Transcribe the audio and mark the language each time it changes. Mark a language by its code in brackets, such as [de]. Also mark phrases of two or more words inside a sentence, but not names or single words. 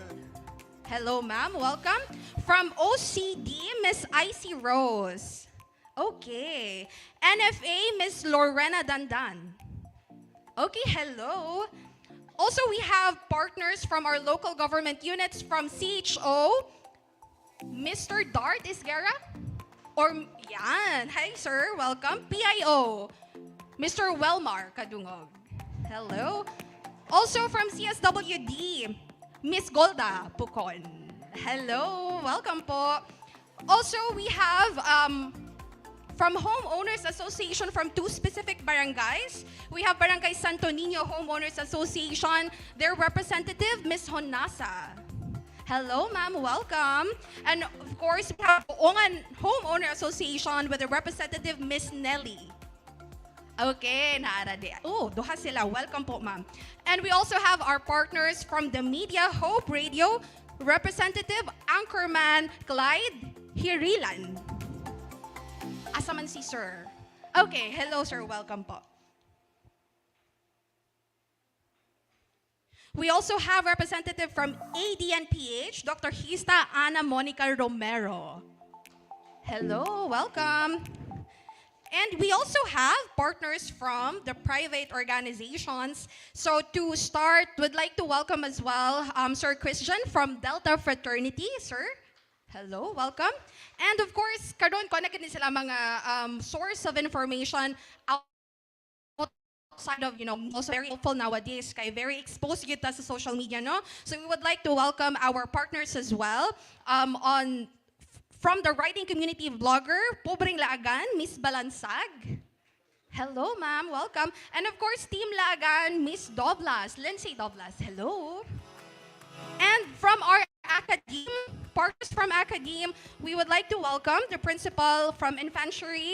[en] Hello, ma'am. Welcome. From OCD, Miss Icy Rose. Okay. NFA, Miss Lorena Dandan. Okay, hello. Also, we have partners from our local government units from CHO, Mr. Dart Isguera, or yan. Hi, sir. Welcome. PIO, Mr. Welmar Kadungog. Hello. Also from CSWD, Miss Golda Pucon. Hello. Welcome po. Also, we have from Homeowners Association from two specific barangays. We have Barangay Santo Niño Homeowners Association, their representative, Ms. Honasa. Hello, ma'am. Welcome. And of course, we have Ongan Homeowner Association with the representative, Ms. Nelly. [ceb] Okay, naarade. Oh, duha sila. [en] Welcome po, ma'am. And we also have our partners from the Media Hope Radio, Representative Anchorman Clyde Hirilan. [ceb] Asaman si sir. [en] Okay, hello sir, welcome po. We also have representative from ADNPH, Dr. Hista Ana Monica Romero. Hello, welcome. And we also have partners from the private organizations. So to start, would like to welcome as well Sir Christian from Delta Fraternity, sir. Hello, welcome. And of course, [ceb] karon connect din sila mga [en] source of information outside of, also very helpful nowadays, kay very exposed [ceb] yun ta sa [en] social media, no? So we would like to welcome our partners as well From the writing community vlogger, Pobreng Laagan, Miss Balansag. Hello, ma'am. Welcome. And of course, Team Laagan, Miss Doblas, Lindsay Doblas. Hello. And from our academe, partners from academe, we would like to welcome the principal from Infantry.